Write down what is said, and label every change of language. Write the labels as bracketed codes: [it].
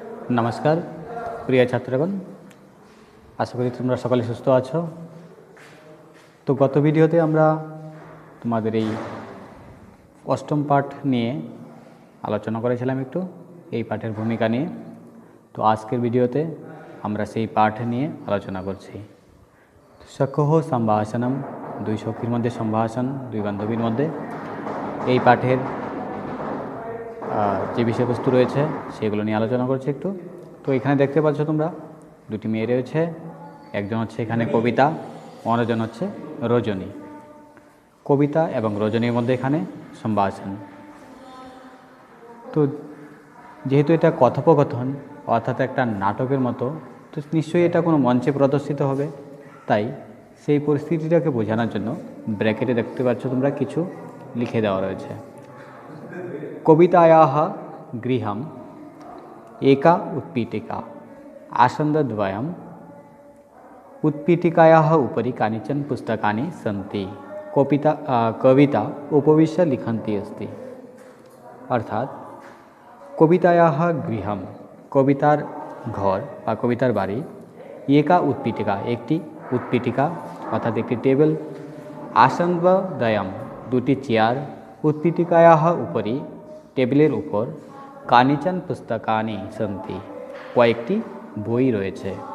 [bn] नमस्कार प्रिय छात्रगण, आशा करी তোমরা সকলে সুস্থ আছো। তো গত ভিডিওতে আমরা তোমাদের এই অষ্টম পাঠ নিয়ে আলোচনা করেছিলাম একটু এই পাঠের ভূমিকা নিয়ে। তো আজকের ভিডিওতে আমরা সেই পাঠ নিয়ে আলোচনা করছি। [sa] সখহ সম্ভাষণম, [bn] দুই সখীর মধ্যে সম্ভাষণ, দুই বান্ধবীর মধ্যে। এই পাঠের যে বিষয়বস্তু রয়েছে সেগুলো নিয়ে আলোচনা করছি একটু। তো এখানে দেখতে পাচ্ছ তোমরা দুটি মেয়ে রয়েছে, একজন হচ্ছে এখানে কবিতা, অন্যজন হচ্ছে রজনী। কবিতা এবং রজনীর মধ্যে এখানে সম্ভাষণ। তো যেহেতু এটা কথোপকথন অর্থাৎ একটা নাটকের মতো, তো নিশ্চয়ই এটা কোনো মঞ্চে প্রদর্শিত হবে, তাই সেই পরিস্থিতিটাকে বোঝানোর জন্য ব্র্যাকেটে দেখতে পাচ্ছ তোমরা কিছু লিখে দেওয়া রয়েছে। [sa] কবিতাयाः गृहम् एका उत्पीठिका आसन्दद्वयम् उत्पीठिकायाः उपरि कानिचन पुस्तकानि सन्ति। कविता उपविश्य लिखन्ती अस्ति। [bn] अर्थात [sa] कवितायाः गृहम्, [bn] कवितार घर বা কবিতার বাড়ি, [sa] एका उत्पीठिका [bn] একটি उत्पीठिका অর্থাৎ একটি টেবিল, [sa] आसन्दद्वयम् [bn] দুটি চেয়ার, [sa] उत्पीठिकायाः उपरि [bn] টেবিলের উপর, [sa] কানিচান পুস্তকানি সন্তি [bn] কয়েকটি বই রয়েছে।